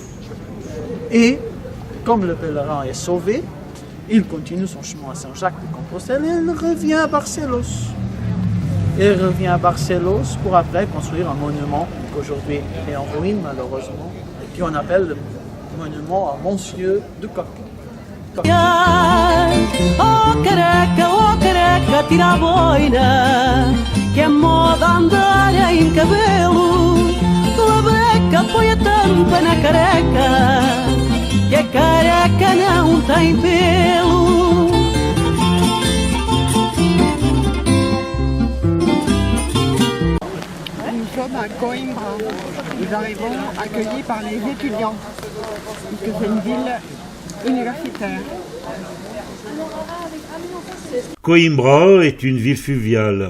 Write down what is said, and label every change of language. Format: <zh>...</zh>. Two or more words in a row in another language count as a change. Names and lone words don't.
<fr>Et comme le pèlerin est sauvé, il continue son chemin à Saint-Jacques-de-Compostelle et il revient à Barcelos. Il revient à Barcelos pour après construire un monument qu'aujourd'hui est en ruine malheureusement, et qu'on appelle le monument à Monsieur de Coq.</fr> <pt>Oh careca, tira a boina, que é moda andar em cabelo. Tua breca, põe a tampa na careca, que a careca não tem pelo.</pt> <fr>Nous sommes à Coimbra. Nous arrivons accueillis par les étudiants, puisque c'est une ville universitaire. Coimbra est une ville fluviale.</fr>